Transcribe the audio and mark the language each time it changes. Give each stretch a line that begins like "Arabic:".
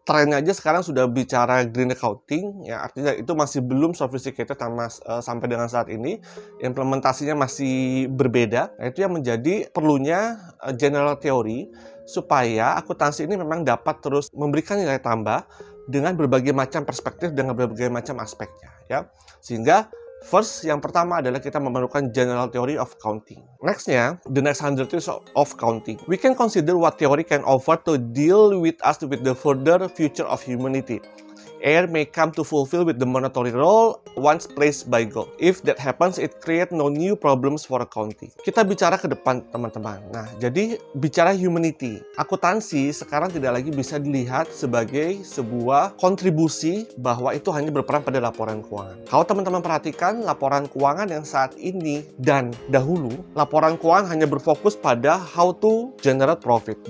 Indonesian: Trennya aja sekarang sudah bicara green accounting, ya artinya itu masih belum sophisticated sampai dengan saat ini. Implementasinya masih berbeda. Nah, itu yang menjadi perlunya general theory supaya akuntansi ini memang dapat terus memberikan nilai tambah dengan berbagai macam perspektif, dengan berbagai macam aspeknya ya. Sehingga first, yang pertama adalah kita memerlukan general theory of accounting.
English: Nextnya, the next 100 years of accounting. We can consider what theory can offer to deal with us with the further future of humanity. Air may come to fulfill with the monetary role once placed by God. If that happens, it create no new problems for accounting.
Indonesian: Kita bicara ke depan, teman-teman. Nah, jadi bicara humanity. Akuntansi sekarang tidak lagi bisa dilihat sebagai sebuah kontribusi bahwa itu hanya berperan pada laporan keuangan. Kalau teman-teman perhatikan laporan keuangan yang saat ini dan dahulu, laporan keuangan hanya berfokus pada
English: how to generate profit.